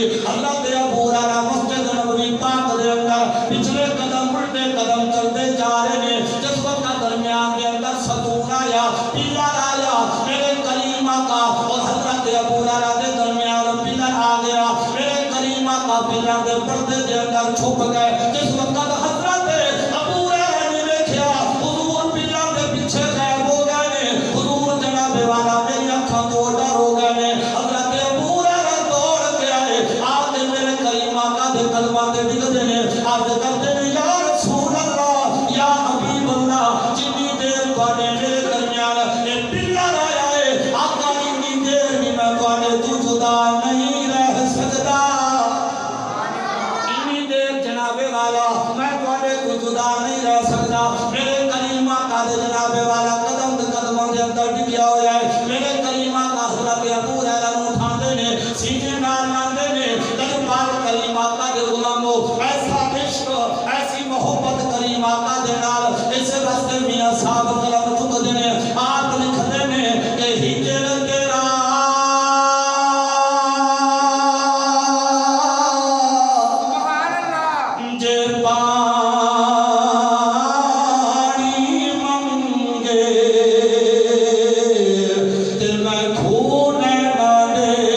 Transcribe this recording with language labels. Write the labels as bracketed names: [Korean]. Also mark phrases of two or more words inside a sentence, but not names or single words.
[Punjabi] حضرت ابو ہریرہ مسجد نبوی پاک دے اندر پچھلے قدم الٹے قدم چلتے جا رہے ہیں، جس وقت درمیان کے اندر ستون آیا، پلر آیا، میرے کریم آقا اور حضرت ابو ہریرہ دے درمیان پلر آ گیا، میرے کریم آقا پلر دے پردے دے اندر چھپ گئے۔ جس وقت حضرت ابو ہریرہ نے دیکھا حضور پلر دے پیچھے غائب ہو گئے نے، حضور جناب والا میری اکھاں تو ڈر ہو گئے نے، حضرت ابو ہریرہ دوڑ کے آئے، آ کے میرے کریم آقا دے قدماں تے ڈگدے نے، عرض کرتے نے [Arabic] یا رسول اللہ، یا حبیب اللہ، [Punjabi] جتنی دیر تواڈے میرے درمیان اے پلر آیا ہے، آقا اتنی دیر بھی میں تواڈے تو جدا نہیں رہ سکتا، اتنی دیر جناب والا میں تواڈے تو جدا نہیں رہ سکتا۔ میرے کریم آقا دے جناب والا قدم تے قدماں دے اندر ڈگیا ہویا ہے، میرے کریم آقا حضرت ابو ہریرہ نوں اٹھاندے نے، سینے نال لاندے نے، دربار کریم آقا دے غلامو ایسا عشق ایسی محبت کریم آقا دے نال، اس واسطے میاں صاحب قلم چکتے ہیں آپ لکھتے ہیں کہ ہجر تیرا [Arabic] سبحان اللہ [Punjabi] جے پانی منگے تے میں خون نہ